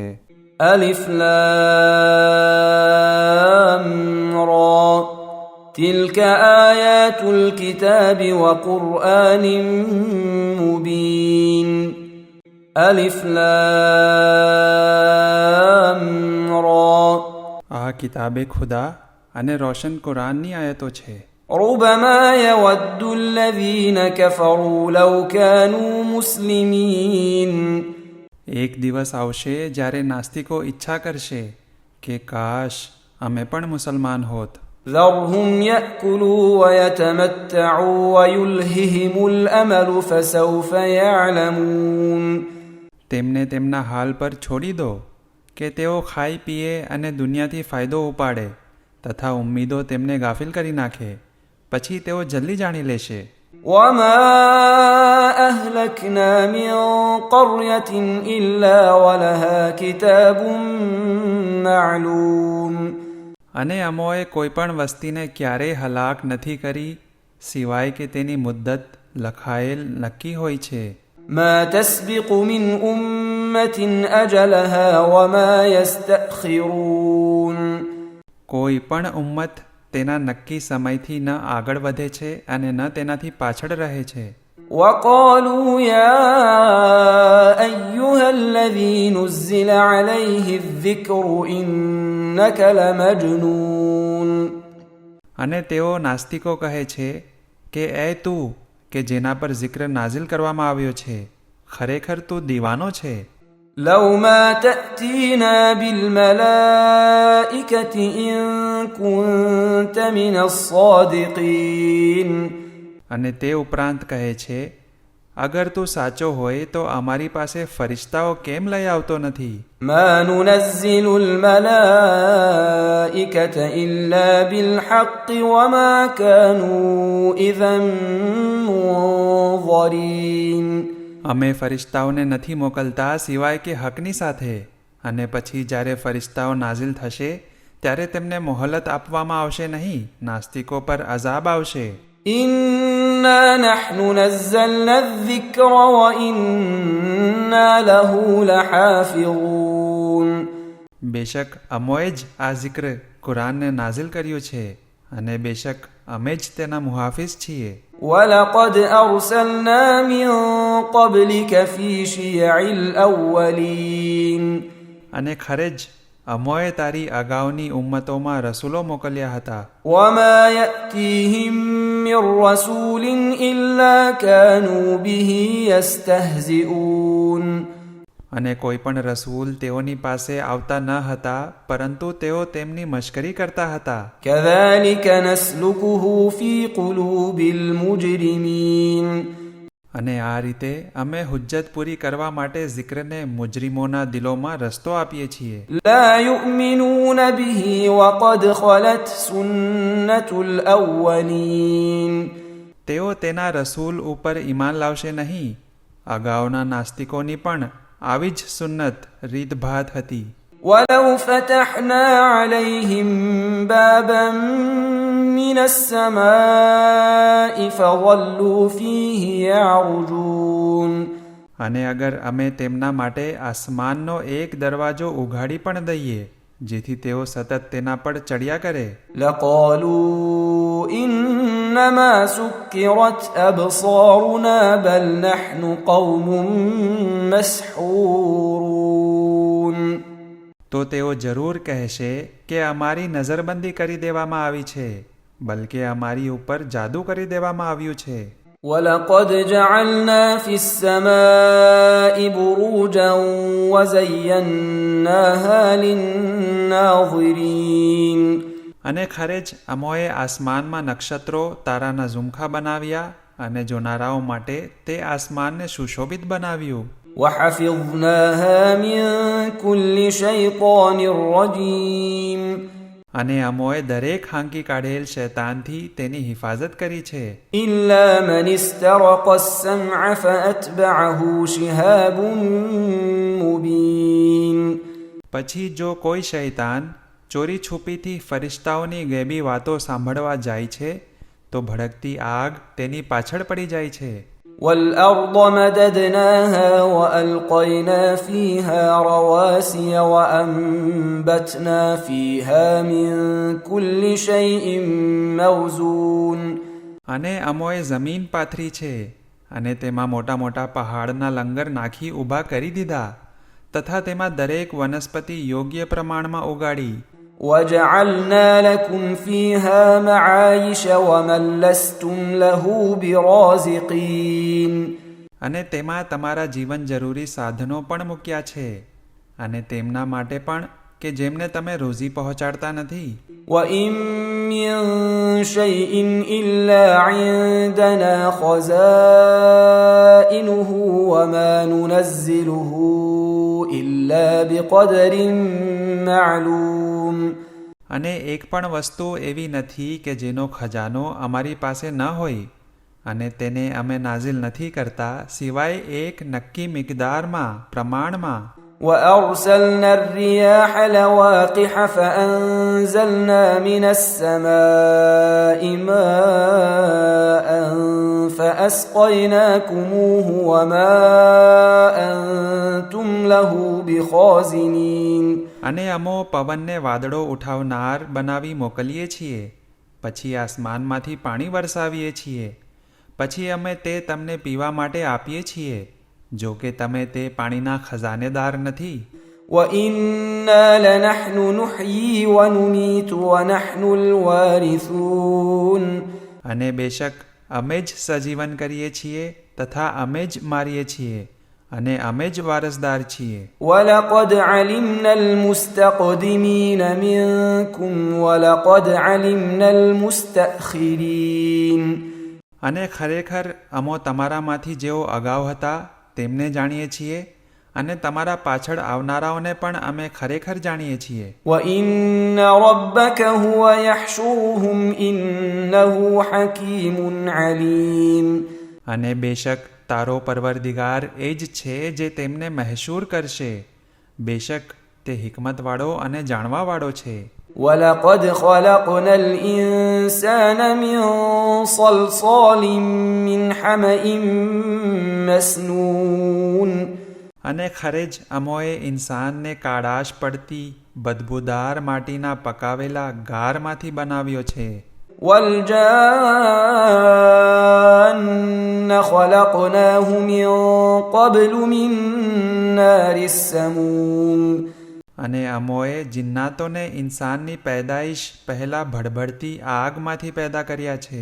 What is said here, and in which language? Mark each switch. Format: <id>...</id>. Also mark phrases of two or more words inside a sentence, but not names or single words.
<ar>ألف لام را تلك آيات الكتاب وقرآن مبين. ألف لام را</ar> <gu>આ કિતાબે ખુદા અને રોશન કુરાનની આયતો છે.</gu> <ar>ربما يود الذين كفروا لو كانوا مسلمين.</ar> <gu>એક દિવસ આવશે જ્યારે નાસ્તિકો ઈચ્છા કરશે કે કાશ અમે પણ મુસલમાન હોત.</gu> <ar>ذرهم يأكلوا ويتمتعوا ويلههم الأمل فسوف يعلمون.</ar> <gu>તેમને તેમના હાલ પર છોડી દો કે તેઓ ખાઈ પીએ અને દુનિયાથી ફાયદો ઉપાડે તથા ઉમ્મીદો તેમને ગાફિલ કરી નાખે. પછી તેઓ જલ્દી જાણી લેશે.</gu> <ar>وما أهلكنا من قرية إلا ولها كتاب معلوم.</ar> <gu>અને અમોએ કોઈ પણ વસ્તીને ક્યારેય હલાક નથી કરી સિવાય કે તેની મુદ્દત લખાયેલ નક્કી હોય છે.</gu> <ar>ما تسبق من أمة أجلها وما يستأخرون.</ar> <gu>કોઈ પણ ઉમ્મત તેના નક્કી સમયથી ન આગળ વધે છે અને ન તેનાથી પાછળ રહે છે.</gu> <ar>وقالوا يا أيها الذي نزل عليه الذكر إنك لمجنون.</ar> <gu>અને તેઓ નાસ્તિકો કહે છે કે એ તું કે જેના પર zikr નાઝિલ કરવામાં આવ્યો છે ખરેખર તું દીવાનો છે.</gu> <ar>لو ما تأتينا بالملائكة إن كنت من الصادقين.</ar> <gu>અને તે ઉપરાંત કહે છે અગર તું સાચો હોય તો અમારી પાસે ફરિશ્તાઓ કેમ લઈ આવતો નથી.</gu> <ar>ما ننزل الملائكة إلا بالحق وما كانوا إذا منظرين.</ar> <gu>અમે ફરિશ્તાઓને નથી મોકલતા સિવાય કે હકની સાથે અને પછી જ્યારે ફરિશ્તાઓ નાઝિલ થશે ત્યારે તેમને મોહલત આપવામાં આવશે નહીં. નાસ્તિકો પર અઝાબ આવશે.</gu> <ar>إنا نحن نزلنا الذكر وإنا له لحافظون.</ar> <gu>બેશક અમોએ જ આ zikr કુરાનને નાઝિલ કર્યું છે અને બેશક અમે જ તેના મુહાફિઝ છીએ.</gu> <ar>ولقد أرسلنا من قبلك في شيع الأولين.</ar> <gu>અને ખરે જ અમોએ તારી અગાઉની ઉમ્મતોમાં રસૂલો મોકલ્યા હતા.</gu> <ar>وما يأتيهم من رسول إلا كانوا به يستهزئون.</ar> <gu>અને કોઈ પણ રસૂલ તેઓની પાસે આવતા ન હતા પરંતુ તેઓ તેમની મશ્કરી કરતા હતા.</gu> <ar>كذلك نسلكه في قلوب المجرمين.</ar> <gu>અને આ રીતે અમે હુજ્જત પૂરી કરવા માટે zikરને મુજરીમોના દિલોમાં રસ્તો આપીએ છીએ.</gu> <ar>لا يؤمنون به وقد خلت سنة الأولين.</ar> <gu>તેઓ તેના રસૂલ ઉપર ઈમાન લાવશે નહીં. અગાઉના નાસ્તિકોની પણ આવી જ સુન્નત રીતભાત હતી.</gu> <ar>ولو فتحنا عليهم بابا من السماء فظلوا فيه يعرجون.</ar> <gu>અને અગર અમે તેમના માટે આસમાનનો એક દરવાજો ઉઘાડી પણ દઈએ જેથી તેઓ સતત તેના પર ચડ્યા કરે</gu> <ar>لقالوا إنما سكرت أبصارنا بل نحن قوم مسحورون.</ar> <gu>તો તેઓ જરૂર કહેશે કે અમારી નજરબંધી કરી દેવામાં આવી છે બલકે અમારી ઉપર જાદુ કરી દેવામાં આવ્યું છે.</gu> <ar>ولقد جعلنا في السماء بروجا وزيناها للناظرين.</ar> <gu>અને ખરે જ અમોએ આસમાનમાં નક્ષત્રો તારાના ઝુમખા બનાવ્યા અને જોનારાઓ માટે તે આસમાનને સુશોભિત બનાવ્યું.</gu> <ar>وحفظناها من كل شيطان رجيم.</ar> <gu>અને અમોએ દરેક હાંકી કાઢેલ શૈતાનથી તેની હિફાજત કરી છે.</gu> <ar>إلا من استرق السمع فأتبعه شهاب مبين.</ar> <gu>પછી જો કોઈ શૈતાન ચોરી છુપીથી ફરિશ્તાઓની ગેબી વાતો સાંભળવા જાય છે તો ભડકતી આગ તેની પાછળ પડી જાય છે.</gu> <ar>والأرض مددناها وألقينا فيها رواسي وأنبتنا فيها من كل شيء موزون.</ar> <gu>અને અમોએ જમીન પાથરી છે અને તેમાં મોટા મોટા પહાડના લંગર નાખી ઊભા કરી દીધા તથા તેમાં દરેક વનસ્પતિ યોગ્ય પ્રમાણમાં ઉગાડી.</gu> <ar>وجعلنا لكم فيها معايش ومن لستم له برازقين.</ar> <gu>અને તેમાં તમારા જીવન જરૂરી સાધનો પણ મૂક્યા છે અને તેમના માટે પણ કે જેમને તમે રોજી પહોંચાડતા નથી.</gu> <ar>وإن من شيء إلا عندنا خزائنه وما ننزله إلا بقدر معلوم.</ar> <gu>અને એક પણ વસ્તુ એવી નથી કે જેનો ખજાનો અમારી પાસે ન હોય અને તેને અમે નાઝિલ નથી કરતા સિવાય એક નક્કી મિકદારમાં પ્રમાણમાં.</gu> <ar>وأرسلنا الرياح لواقح فأنزلنا من السماء ماء فأسقيناكموه وما أنتم له بخازنين.</ar> <gu>અને અમો પવનને વાદળો ઉઠાવનાર બનાવી મોકલીએ છીએ, પછી આસમાનમાંથી પાણી વરસાવીએ છીએ, પછી અમે તે તમને પીવા માટે આપીએ છીએ, જો કે તમે તે પાણીના ખજાનેદાર નથી.</gu> <ar>وإنا لنحن نحيي ونميت ونحن الوارثون.</ar> <gu>અને બેશક અમે જ સજીવન કરીએ છીએ તથા અમે જ મારીએ છીએ અને અમે જ વારસદાર છીએ.</gu> <ar>ولقد علمنا المستقدمين منكم ولقد علمنا المستأخرين.</ar> <gu>અને ખરેખર અમો તમારામાંથી જેઓ અગાઉ હતા તેમને જાણીએ છીએ અને તમારા પાછળ આવનારાઓને પણ અમે ખરેખર જાણીએ છીએ.</gu> <ar>وإن ربك هو يحشرهم إنه حكيم عليم.</ar> <gu>અને બેશક તારો પરવરદિગાર એ જ છે જે તેમને મહેશૂર કરશે, બેશક તે હિકમતવાળો અને જાણવાવાળો છે.</gu> <ar>ولقد خلقنا الإنسان من صلصال من حمأ مسنون.</ar> <gu>અને ખરે જ અમોએ ઇન્સાનને કાળાશ પડતી બદબૂદાર માટીના પકાવેલા ગારમાંથી બનાવ્યો છે.</gu> <ar>والجان خلقناه من قبل من نار السموم.</ar> <gu>અને અમોએ જિન્નાતોને ઇન્સાનની પેદાઈશ પહેલા ભડભડતી આગમાંથી પેદા કર્યા છે.</gu>